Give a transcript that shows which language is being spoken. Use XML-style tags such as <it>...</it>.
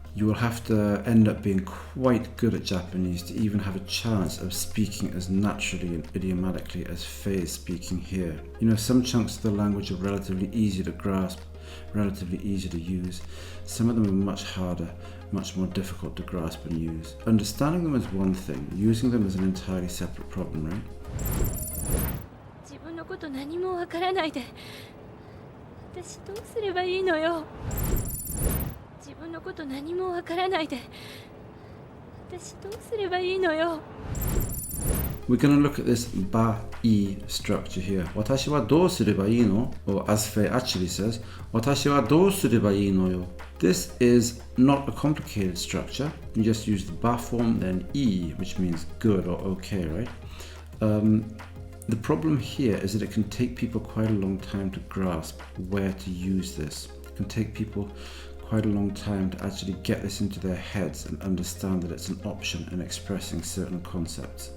<en>You will have to end up being quite good at Japanese to even have a chance of speaking as naturally and idiomatically as Faye is speaking here. You know, some chunks of the language are relatively easy to grasp, relatively easy to use. Some of them are much harder, much more difficult to grasp and use. Understanding them is one thing, using them is an entirely separate problem, right?</en> <ja>自分のこと何もわからないで私どうすればいいのよ。自分のこと何もわからないで私どうすればいいのよ。</ja> <en>We're going to look at this ba-i structure here.</en> <ja>私はどうすればいいの?</ja> <en>Or as Faye actually says,</en> <ja>私はどうすればいいのよ?</ja> <en>This is not a complicated structure. You just use the ba form, then i, which means good or okay, right? The problem here is that it can take people quite a long time to grasp where to use this. It can take people quite a long time to actually get this into their heads and understand that it's an option in expressing certain concepts.</en>